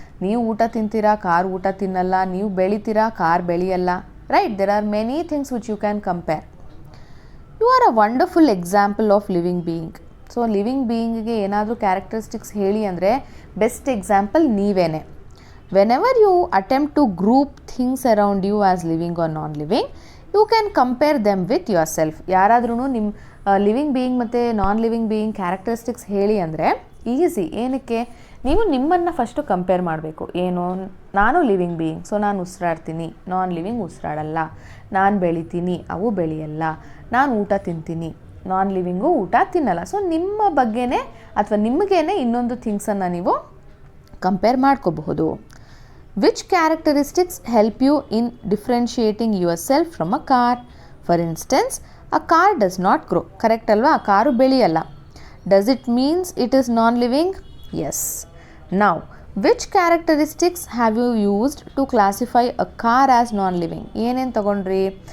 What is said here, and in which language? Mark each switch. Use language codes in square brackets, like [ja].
[kn] ನೀವು ಊಟ ತಿಂತೀರಾ, ಕಾರ್ ಊಟ ತಿನ್ನಲ್ಲ. ನೀವು ಬೆಳಿತೀರಾ, car ಬೆಳೆಯಲ್ಲ. Right? [en] There are many things which you can compare. You are a wonderful example of living being. [kn] So living ಬೀಯಿಂಗಿಗೆ ಏನಾದರೂ ಕ್ಯಾರೆಕ್ಟರಿಸ್ಟಿಕ್ಸ್ ಹೇಳಿ ಅಂದರೆ best example ನೀವೇನೆ. [en] Whenever you attempt to group things around you as living or non-living, you can compare them with yourself. [kn] ಯಾರಾದ್ರೂ ನಿಮ್ಮ living being ಮತ್ತು non living being characteristics ಹೇಳಿ ಅಂದರೆ easy. ಏನಕ್ಕೆ? ನೀವು ನಿಮ್ಮನ್ನು ಫಸ್ಟು ಕಂಪೇರ್ ಮಾಡಬೇಕು. ಏನು? ನಾನು ಲಿವಿಂಗ್ ಬೀಯಿಂಗ್, ಸೊ ನಾನು ಉಸಿರಾಡ್ತೀನಿ, ನಾನ್ ಲಿವಿಂಗ್ ಉಸಿರಾಡಲ್ಲ. ನಾನು ಬೆಳಿತೀನಿ, ಅವು ಬೆಳೆಯಲ್ಲ. ನಾನು ಊಟ ತಿಂತೀನಿ, ನಾನ್ ಲಿವಿಂಗು ಊಟ ತಿನ್ನಲ್ಲ. ಸೊ ನಿಮ್ಮ ಬಗ್ಗೆನೇ ಅಥವಾ ನಿಮಗೇನೆ ಇನ್ನೊಂದು ಥಿಂಗ್ಸನ್ನು ನೀವು ಕಂಪೇರ್ ಮಾಡ್ಕೋಬಹುದು. [en] Which characteristics help you in differentiating yourself from a car? For instance, a car does not grow. Correct [kn] alva? Karu beliyalla. [en] Does it means it is non-living? Yes. Now, which characteristics have you used to classify a car as non-living? [kn] Enen tagondri?